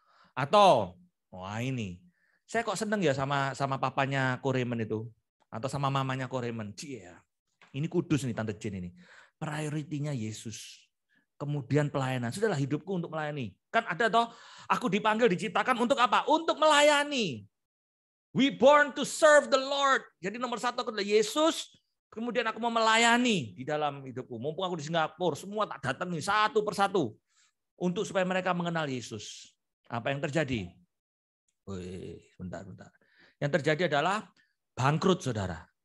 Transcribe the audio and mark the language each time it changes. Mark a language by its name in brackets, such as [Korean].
[Indonesian] Atau, ini, saya kok seneng ya sama papanya Koremen itu, atau sama mamanya Koremen. Ini kudus nih Tante Jen ini. Prioritinya Yesus. Kemudian pelayanan. Sudahlah hidupku untuk melayani. Kan ada toh, aku dipanggil, diciptakan untuk apa? Untuk melayani. [English] We born to serve the Lord. [Indonesian] Jadi nomor 1 adalah Yesus. Kemudian aku mau melayani di dalam hidupku. Mumpung aku di Singapura, semua tak datangi satu persatu. Untuk supaya mereka mengenal Yesus. Apa yang terjadi? Bentar. Yang terjadi adalah bangkrut, saudara.